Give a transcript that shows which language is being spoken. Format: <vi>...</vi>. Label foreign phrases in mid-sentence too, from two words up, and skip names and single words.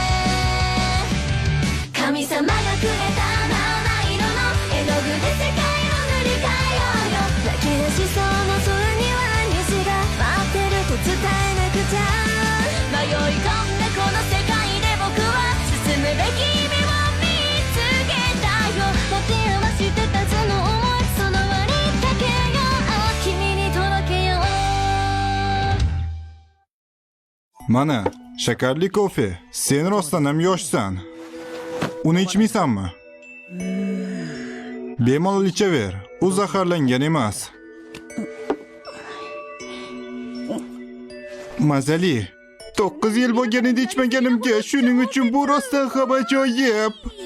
<ja>神様がくれた絵の具で世界を塗り替えようよ泣き出しそうな空には虹が待ってると伝えなくちゃ迷い込んだこの世界で僕は進むべき夢を見つけたよ持て余してたその想いその輪にかけよう君に届けよう</ja> <uz>Mana, shakarli kofe. Sen rostdan ham yoshsan. Uni ichmaysanmi? Bemalol ichaver. U zaharlangan emas. Mazali. 9 yil bo'lganida ichmaganimga, shuning uchun bu rostdan ham ajoyib.</uz>